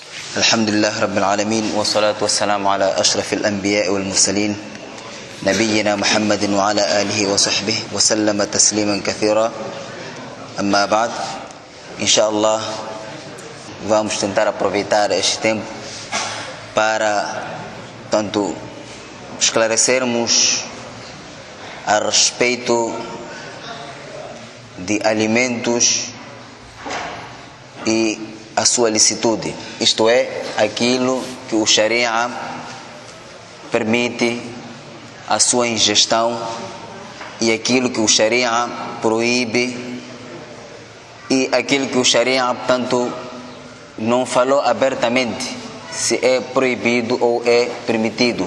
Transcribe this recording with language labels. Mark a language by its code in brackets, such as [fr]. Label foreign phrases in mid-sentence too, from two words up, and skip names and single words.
[ar] الحمد لله رب العالمين والصلاة والسلام على أشرف الأنبياء والمرسلين نبينا محمد وعلى آله وصحبه وسلم تسليما كثيرا. أما بعد, inshallah, [pt] vamos tentar aproveitar este tempo para tanto esclarecermos a respeito de alimentos e a sua licitude, isto é, aquilo que o Sharia permite a sua ingestão e aquilo que o Sharia proíbe e aquilo que o Sharia, portanto, não falou abertamente se é proibido ou é permitido.